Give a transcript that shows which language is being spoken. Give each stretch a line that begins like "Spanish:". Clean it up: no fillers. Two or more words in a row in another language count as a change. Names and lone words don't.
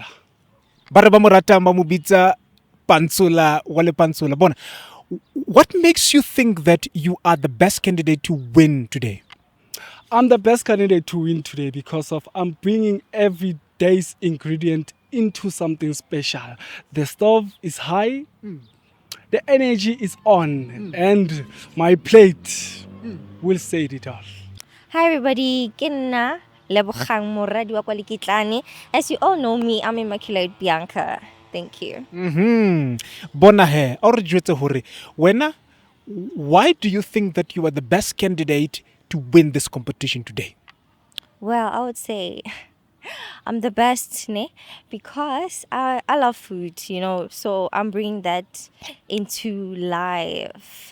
Southern Sotho: Ba re ba mo ratang ba mo bitsa Pantsola wa le Pantsola. Bona,
English: what makes you think that you are the best candidate to win today? I'm the best candidate to win today because of I'm bringing every day's ingredient into something special. The stove is high, the energy is on, and my plate will say it all. Hi everybody,
Southern Sotho: ke nna Lebogang Moradi wa kwa Likitlane.
English: As you all know me, I'm Immaculate Bianca. Thank you.
Southern Sotho: Bona he, or jwetse hore, wena,
English: why do you think that you are the best candidate to win this competition today? Well, I would say I'm the best, ne? Because I love food, so I'm bringing that into life.